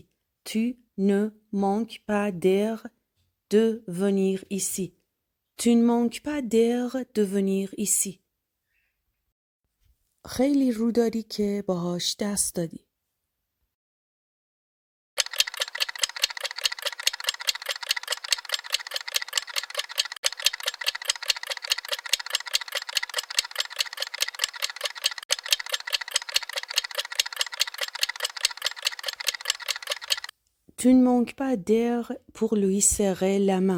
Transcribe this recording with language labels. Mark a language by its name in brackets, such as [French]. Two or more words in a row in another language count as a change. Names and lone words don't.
[French] Tu ne manques pas d'air de venir ici. Tu ne manques pas d'air de venir ici. [Persian] خیلی روداری که باهاش دست دادی. [French] Tu ne manques pas d'air pour lui serrer la main.